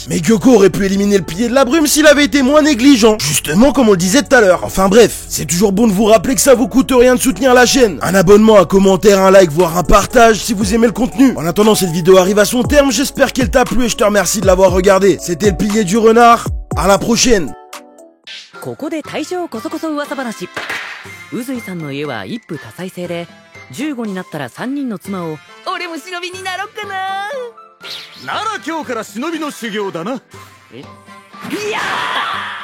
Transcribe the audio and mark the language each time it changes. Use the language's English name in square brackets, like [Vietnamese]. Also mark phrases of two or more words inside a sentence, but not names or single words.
[French] Mais Kyoko aurait pu éliminer le pilier de la brume s'il avait été moins négligent, justement comme on le disait tout à l'heure. Enfin bref, c'est toujours bon de vous rappeler que ça vous coûte rien de soutenir la chaîne. Un abonnement, un commentaire, un like, voire un partage si vous aimez le contenu. En attendant, cette vidéo arrive à son terme, j'espère qu'elle t'a plu et je te remercie de l'avoir regardé. C'était le pilier du renard, à la prochaine. [Japanese] ここで大正こそこそ噂話。宇髄さんの家は一夫多妻制で、15になったら3人の妻を、俺も忍びになろっかな。なら今日から忍びの修行だな。いやー